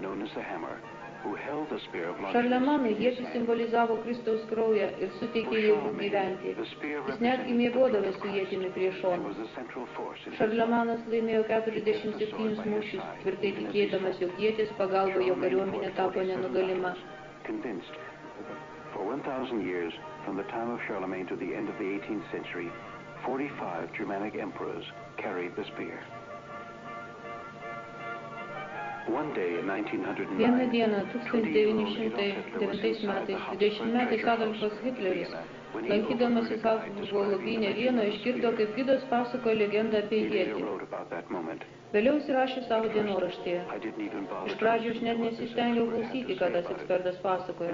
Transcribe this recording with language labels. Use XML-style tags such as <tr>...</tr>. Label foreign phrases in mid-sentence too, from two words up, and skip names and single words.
<lt>Šarlemanui ietis simbolizavo Kristaus kraują ir suteikė jėgų gyventi. Jis netgi miegodavo su ietimi prie šonų. Šarlemanas laimėjo 47 mūšius, tvirtai tikėdamas, jog ietis pagalba jo kariuomenė tapo nenugalima.</lt> <en>For 1,000 years, from the time of Charlemagne to the end of the 18th century, 45 Germanic emperors carried the spear.</en> <lt>Vieną dieną 1909 metais 20-metis Adolfas Hitleris, lankydamasis Habsburgo lobyne Vienoje, išgirdo, kaip gidas pasako legendą apie ietį. Vėliau įsirašė savo dienoraštyje. Iš pradžių aš net nesistengiau klausyti, ką tas ekspertas pasakojo.</lt>